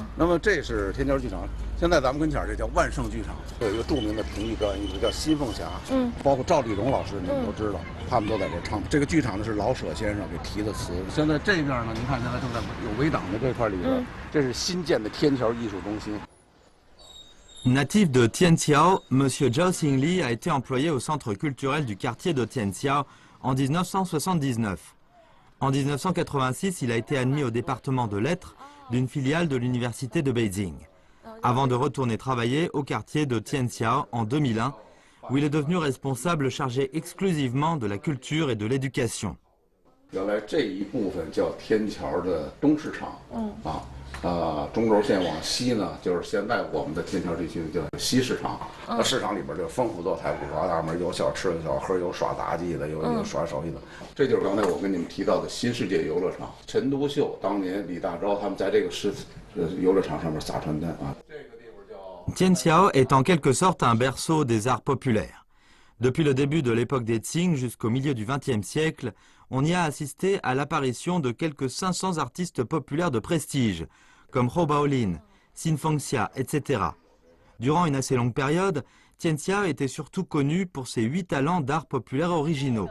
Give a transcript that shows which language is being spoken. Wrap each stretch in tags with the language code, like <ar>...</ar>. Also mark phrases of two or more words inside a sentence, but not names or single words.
<zh>那么这是天桥剧场，现在咱们跟前这叫万盛剧场，有一个著名的评剧表演艺术叫新凤霞，包括赵丽蓉老师，你们都知道，他们都在这唱。这个剧场呢是老舍先生给题的词。现在这边呢，您看现在正在有围挡的这块里边，这是新建的天桥艺术中心。</zh> <fr>Natif de Tianqiao, M. Zhao Xingli a été employé au centre culturel du quartier de Tianqiao en 1979. En 1986, il a été admis au département de lettres d'une filiale de l'université de Beijing. avant de retourner travailler au quartier de Tianxiao en 2001, où il est devenu responsable chargé exclusivement de la culture et de l'éducation.</fr> <zh>原来这一部分叫天桥的东市场，中轴线往西呢，就是现在我们的天桥地区叫西市场。那市场里边就丰富多彩，五花大门，有小吃有小喝，有耍杂技的，有耍手艺的。这就是刚才我跟你们提到的新世界游乐场。陈独秀当年李大钊他们在这个游乐场上面撒传单啊。这个地方叫</zh> <fr>Tianxiao est en quelque sorte un berceau des arts populaires. Depuis le début de l'époque des Qing jusqu'au milieu du XXe siècle, on y a assisté à l'apparition de quelques 500 artistes populaires de prestige, comme Hou Baolin, Xin Fengxia, etc. Durant une assez longue période, Tianxiao était surtout connu pour ses 8 talents d'art populaire originaux.</fr>